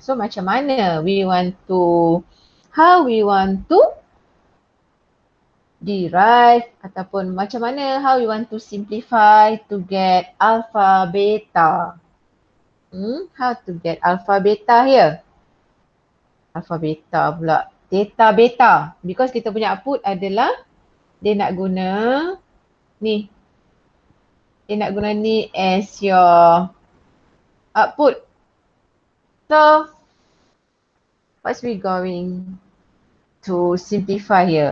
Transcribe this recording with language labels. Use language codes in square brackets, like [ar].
[en] So [ms] macam mana [en] how we want to derive [ms] ataupun macam mana [en] how we want to simplify to get alpha beta. How to get alpha beta here? [ms] Alpha beta pula. Theta beta. [en] Because [ms] kita punya output adalah dia nak guna ni. Dia nak guna ni [en] as your output. So, what's we going to simplify here?